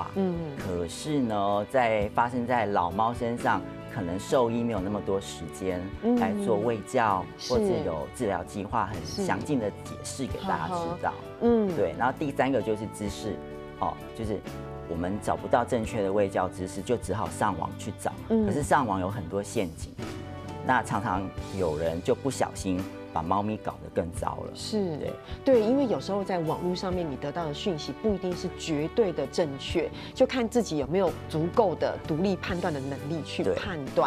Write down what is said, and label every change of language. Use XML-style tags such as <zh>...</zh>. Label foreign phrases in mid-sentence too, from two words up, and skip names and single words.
<zh>可是呢，在發生在老貓身上，可能獸醫沒有那麼多時間來做衛教，或者有治療計劃很詳盡的解釋給大家知道。對。然後第3個就是知識，就是我們找不到正確的衛教知識，就只好上網去找。可是上網有很多陷阱，那常常有人就不小心把貓咪搞得更糟了。是，对，因为有时候在網絡上面你得到的訊息不一定是絕對的正確，就看自己有沒有足夠的獨立判斷的能力去判斷。</zh>